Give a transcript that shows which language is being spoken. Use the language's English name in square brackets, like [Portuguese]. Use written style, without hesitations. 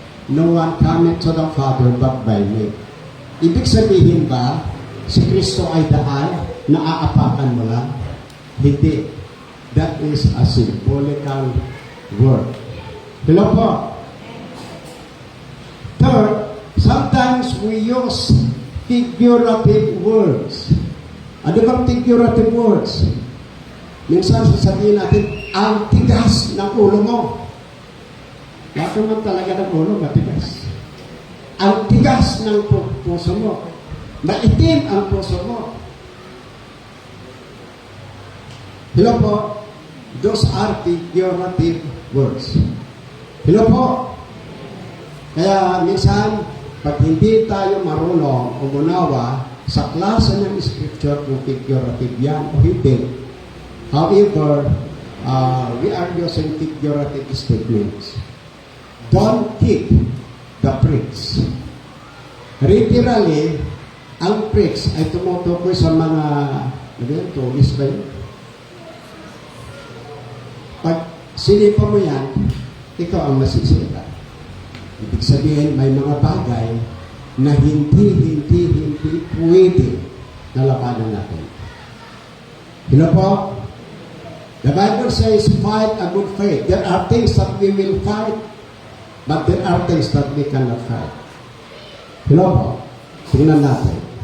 [English] No one cometh to the Father but by me. [Filipino] Ibig sabihin ba, si Kristo ay daan na aapakan mo lang? Hindi. [English] That is a symbolical word. Hello po. Third, sometimes we use figurative words. [Filipino] Ano bang figurative words? Minsan sasabihin natin, ang tigas ng ulo mo. Lahat naman talaga ng ulo, matigas. Ang tigas ng puso mo. Maitim ang puso mo. Hello po. [English] Those are figurative words. [Filipino] Hello po. Kaya minsan, pag hindi tayo marunong umunawa sa klase ng scripture kung figurative yan o hindi. [English] However, we are using figurative statements. Don't keep the pricks. [Filipino] Literally, ang pricks ay tumutukoy sa mga, tulis ba yun? Pag sinipa mo yan, ikaw ang masisira. Ibig sabihin, may mga bagay na hindi pwede na labanan natin. Hello po? [English] The Bible says, fight a good fight. There are things that we will fight, but there are things that we cannot fight. Hello po? [Filipino] Tingnan natin.